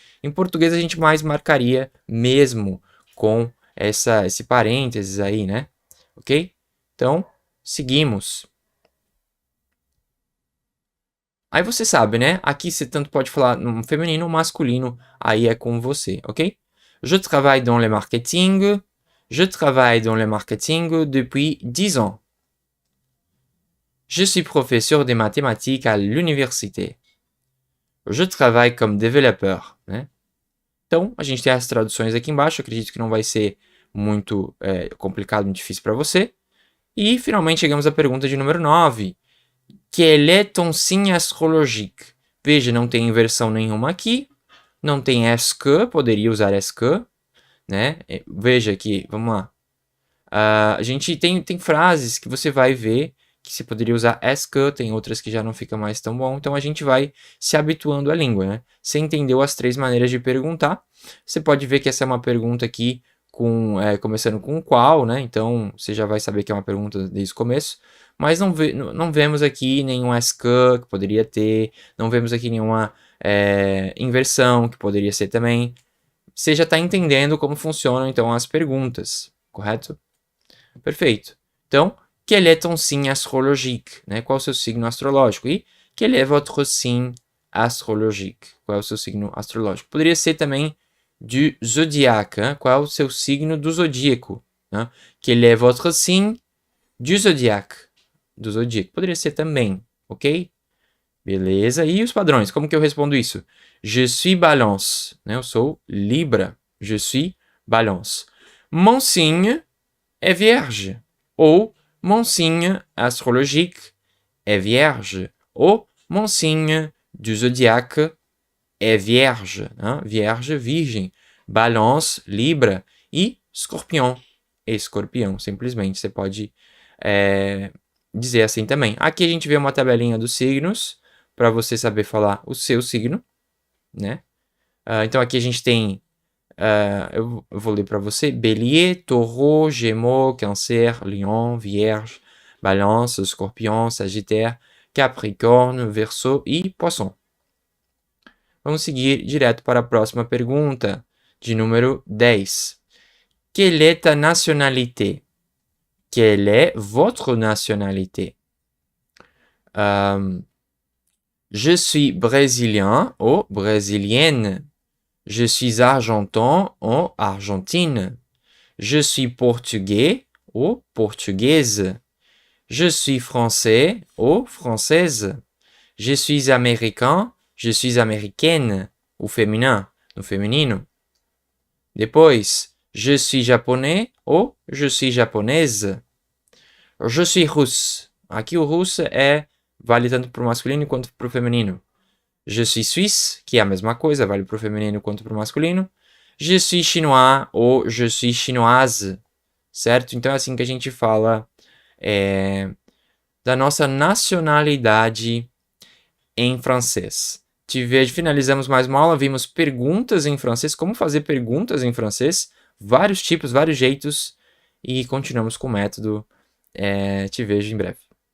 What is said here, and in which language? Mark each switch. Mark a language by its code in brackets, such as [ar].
[pt] Em português a gente mais marcaria mesmo com esse parênteses aí, né? Ok? Então, seguimos. Aí você sabe, né? Aqui você tanto pode falar no feminino ou masculino, aí é com você, ok? [fr] Je travaille dans le marketing. Je travaille dans le marketing depuis 10 ans. Je suis professeur de mathématiques à l'université. Je travaille comme développeur, né? [pt] Então, a gente tem as traduções aqui embaixo. Acredito que não vai ser muito complicado, muito difícil para você. E, finalmente, chegamos à pergunta de número 9. [fr] Quel est ton signe astrologique? [pt] Veja, não tem inversão nenhuma aqui. Não tem est que, poderia usar est que, né? Veja aqui, vamos lá. A gente tem frases que você vai ver que você poderia usar est que, tem outras que já não fica mais tão bom. Então, a gente vai se habituando à língua, né? Você entendeu as 3 maneiras de perguntar. Você pode ver que essa é uma pergunta aqui começando com qual, né? Então, você já vai saber que é uma pergunta desde o começo. Mas não vemos aqui nenhum est que poderia ter. Não vemos aqui nenhuma inversão que poderia ser também. Você já está entendendo como funcionam, então, as perguntas, correto? Perfeito. Então, [fr] quel est ton signe astrologique? [pt] Né? Qual é o seu signo astrológico? [fr] E quel est votre signe astrologique? [pt] Qual é o seu signo astrológico? Poderia ser também du zodiaque. Hein? Qual é o seu signo do zodíaco? Né? [fr] Quel est votre signe du zodiaque? [pt] Do zodíaco. Poderia ser também, ok? Beleza. E os padrões? Como que eu respondo isso? [fr] Je suis balance. Né? [pt] Eu sou Libra. [fr] Je suis balance. Mon signe é vierge. Ou mon signe astrologique é vierge. Ou mon signe du zodiaque é vierge. Hein? [pt] Vierge, virgem. Balance, Libra. E escorpião. Escorpião, simplesmente. Você pode dizer assim também. Aqui a gente vê uma tabelinha dos signos para você saber falar o seu signo, né? Então aqui a gente tem, eu vou ler para você: Bélier, Taureau, Gémeaux, Cancer, Lion, Vierge, Balance, Escorpião, Sagittaire, Capricórnio, Verseau e Poisson. Vamos seguir direto para a próxima pergunta, de número 10. [fr] Quelle est ta nationalité? Quelle est votre nationalité? Je suis brésilien ou brésilienne. Je suis argentin ou argentine. Je suis portugais ou portugaise. Je suis français ou française. Je suis américain, je suis américaine. [pt] O féminin, no feminino. Depois, [fr] je suis japonais ou je suis japonaise. Je suis russe. [pt] Aqui o russo vale tanto para o masculino quanto para o feminino. [fr] Je suis suisse, [pt] que é a mesma coisa, vale para o feminino quanto para o masculino. [fr] Je suis chinois ou je suis chinoise. [pt] Certo? Então é assim que a gente fala da nossa nacionalidade em francês. Finalizamos mais uma aula, vimos perguntas em francês, como fazer perguntas em francês, vários tipos, vários jeitos, e continuamos com o método. Te vejo em breve.